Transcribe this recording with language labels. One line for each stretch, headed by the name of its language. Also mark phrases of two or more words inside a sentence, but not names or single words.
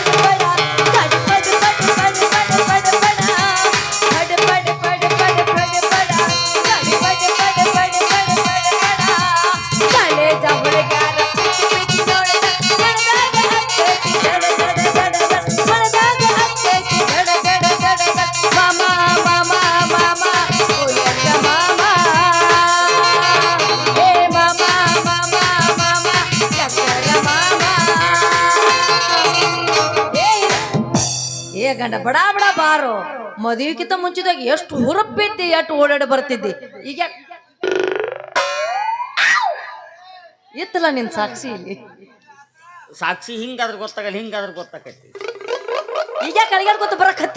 Kannada: ಪಡ ಪಡ ಪಡ ಪಡ ಪಡ ಪಡ ಪಡ ಪಡ ಪಡ ಪಡ ಪಡ ಪಡ ಪಡ ಪಡ ಗಾಡಿ ಪಡ ಪಡ ಪಡ ಪಡ ಪಡ ಪಡ ಕಾಲೆ ಜಾಬಳಗಾರ ಪಿಚಿ ನೋಡದ ಮನದಾಗ ಹತ್ತೈತಿ ಜಡ ಜಡ ಜಡ ಮನದಾಗ ಹತ್ತೈತಿ ಜಡ ಜಡ ಜಡ ಮಾಮ ಮಾಮ ಮಾಮ ಬುಲೆಟ್ ಮಾಮ ಏ ಮಾಮ ಮಾಮ ಮಾಮ ಚಕ್ಕರ ಮಾಮ ಏ ಗಂಡ ಬಡ ಬಡ ಬಾರೋ ಮದುವೆಗಿಂತ ಮುಂಚಿದಾಗ ಎಷ್ಟು ಹುರಪ್ಪಿದ್ದಿ ಎಷ್ಟು ಓಡಾಡಿ ಬರ್ತಿದ್ದಿ ಈಗ ಇತ್ತಲ್ಲ ನಿನ್ ಸಾಕ್ಷಿ ಇಲ್ಲಿ ಸಾಕ್ಷಿ ಹಿಂಗಾದ್ರೆ ಗೊತ್ತಾಗಲ್ಲ ಹಿಂಗಾದ್ರೆ ಗೊತ್ತಾಕೈತಿ ಈಗ ಕಳಿಗಾಡ್ಕೊತ ಬರಕತ್ತಿ